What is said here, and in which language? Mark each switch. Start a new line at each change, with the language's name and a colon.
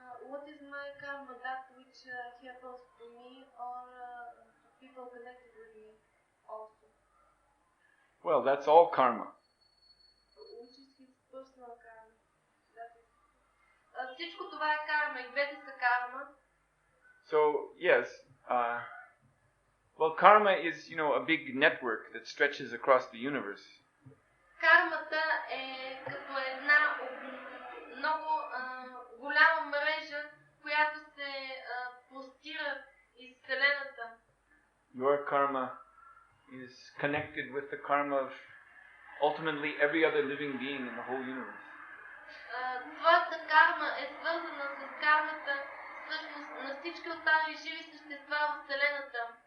English: What is my karma? That which happens to me or people connected with me also? Well, that's all karma. Which is his personal karma? That is.
Bulgarian: Всичко това е карма, и двете са карма.
English: So, yes, well, karma is, a big network that stretches across the universe.
Bulgarian: Кармата е като една много голяма мрежа, която се простира из Вселената.
English: Your karma is connected with the karma of ultimately every other living being in the whole universe.
Bulgarian: Твоята карма е свързана с кармата всъщност на всички останали живи същества в Вселената.